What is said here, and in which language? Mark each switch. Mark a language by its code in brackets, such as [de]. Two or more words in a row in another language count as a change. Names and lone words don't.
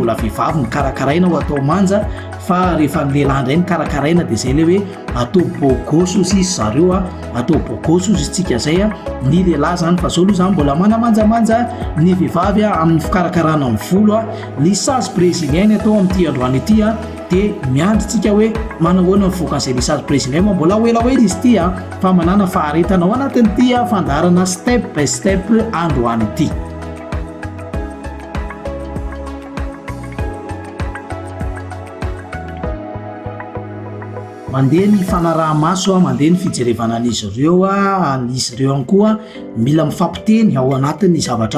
[mg] mbola vehivavy ny karakaraina ho atao manja fa rehefa lehilahy indray ny karakaraina dia zay le hoe atao bogoso izy zareo atao bogoso izy tsika zay ny lehilahy zany fa zao aloha zany mbola manamanjamanja ny vehivavy amin'ny fikarakarana amin'ny volo [fr] lisage brésilienne [mg] atao amin'ity androany ity dia miandrytsika hoe manahoana mivoaka an'izay [fr] lisage brésilienne [mg] mbola elaela izy ity fa manana faharetana ao anatin'ity fandarana step by step androany ity. Mandeha ny fanaraha-maso mandeha ny fijerevana an'izy ireo izy ireo ihany koa mila mifampiteny ao anatin'ny zavatra